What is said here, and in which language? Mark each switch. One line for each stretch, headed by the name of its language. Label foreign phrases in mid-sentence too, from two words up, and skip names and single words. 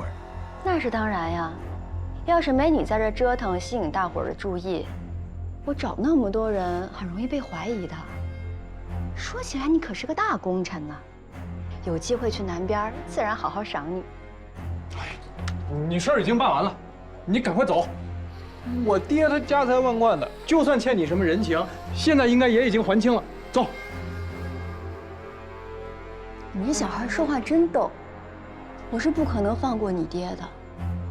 Chinese: 那是當然呀，要是沒你在這折騰，吸引大夥兒的注意，我找那麼多人，很容易被懷疑的。說起來，你可是個大功臣呢，有機會去南邊，自然好好賞你。你事兒已經辦完了，你趕快走。我爹他家財萬貫的，就算欠你什麼人情，現在應該也已經還清了。走。你這小孩說話真逗，我是不可能放過你爹的。